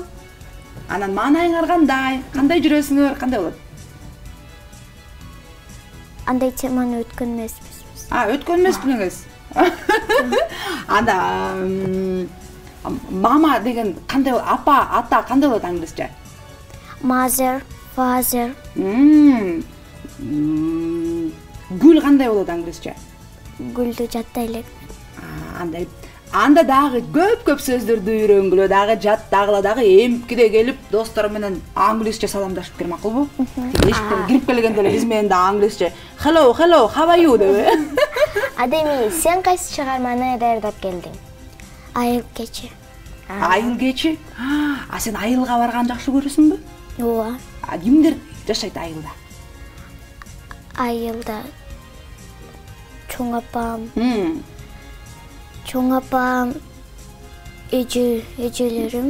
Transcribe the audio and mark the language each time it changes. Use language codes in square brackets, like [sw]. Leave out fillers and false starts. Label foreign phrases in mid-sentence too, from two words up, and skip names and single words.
[ky] Анан маанайыңар кандай? Кандай жүрөсүңөр? Кандай болот? Андай теманы өткөн эмеспиз биз. Өткөн эмеспиңиз? Анда мама деген кандай, апа, ата кандай болот англисче? [en] Mother, father. [ky] Гүл кандай болот англисче? Гүлдү жаттай элек. Анда дагы көп сөздөрдү үйрөнгүлө, дагы жаттагыла, дагы эмкиде келип достор менен англисче саламдашып кир макулбу? Эшиктен кирип келгенде эле биз менен да англисче [en] hello, how are you [ky] деп. Адеми, сен кайсы чыгарманы даярдап келдиң? Айыл кечи. Айыл кечи? Сен айылга барган жакшы көрөсүңбү? Ооба. Кимдер жашайт айылда? Айылда чоң апам, эжелерим.